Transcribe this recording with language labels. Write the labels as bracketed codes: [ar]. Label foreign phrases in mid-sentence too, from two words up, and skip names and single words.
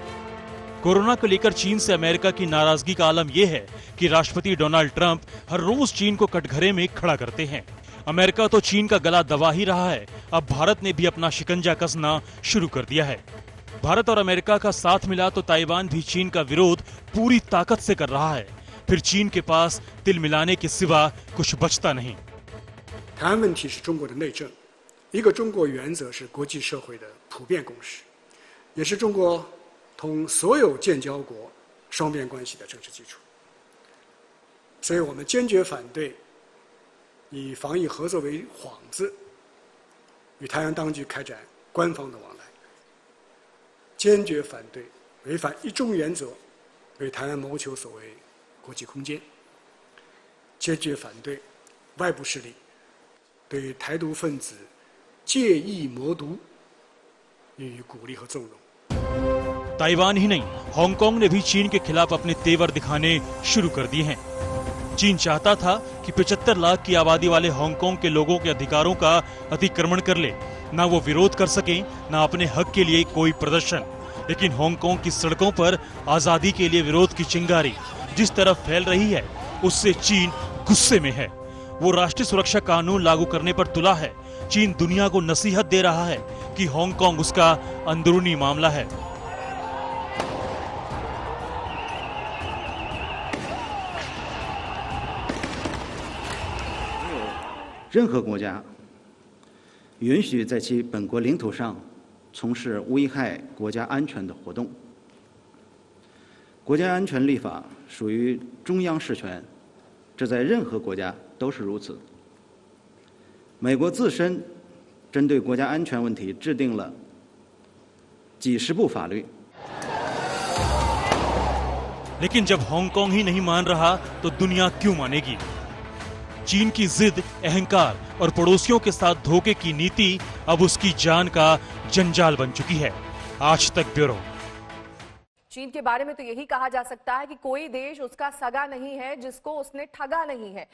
[hi] कोरोना को लेकर चीन से अमेरिका की नाराजगी का आलम यह है कि राष्ट्रपति डोनाल्ड ट्रंप हर रोज चीन को कटघरे में खड़ा करते हैं। अमेरिका तो चीन का गला दबा ही रहा है, अब भारत ने भी अपना शिकंजा कसना शुरू कर दिया है। भारत और अमेरिका का साथ मिला तो ताइवान भी चीन का विरोध पूरी ताकत से कर रहा है। फिर चीन के पास तिल मिलाने के सिवा कुछ बचता नहीं। [zh] 台湾问题是中国的内政，一个中国原则是国际社会的普遍共识，也是中国同所有建交国双边关系的政治基础。所以我们坚决反对以防疫合作为幌子，与台湾当局开展官方的往来，坚决反对违反一中原则，为台湾谋求所谓国际空间，坚决反对外部势力对台独分子借意谋独予以鼓励和纵容。 [hi] ताइवान ही नहीं, हांगकांग ने भी चीन के खिलाफ अपने तेवर दिखाने शुरू कर दिए हैं। चीन चाहता था कि 75 लाख की आबादी वाले हांगकांग के लोगों के अधिकारों का अतिक्रमण कर ले, ना वो विरोध कर सकें, ना अपने हक के लिए कोई प्रदर्शन। लेकिन हांगकांग की सड़कों पर आजादी के लिए विरोध की चिंगारी जिस तरफ फैल रही है, उससे चीन गुस्से में है। वो राष्ट्रीय सुरक्षा कानून लागू करने पर तुला है। चीन दुनिया को नसीहत दे रहा है कि हांगकांग उसका अंदरूनी मामला है। [zh] 任何国家允许在其本国领土上从事危害国家安全的活动。国家安全立法属于中央事权，这在任何国家都是如此。美国自身针对国家安全问题制定了几十部法律。 [hi] लेकिन जब हांगकांग ही नहीं मान रहा तो दुनिया क्यों मानेगी? चीन की जिद, अहंकार और पड़ोसियों के साथ धोखे की नीति अब उसकी जान का जंजाल बन चुकी है। आज तक ब्यूरो। चीन के बारे में तो यही कहा जा सकता है कि कोई देश उसका सगा नहीं है जिसको उसने ठगा नहीं है।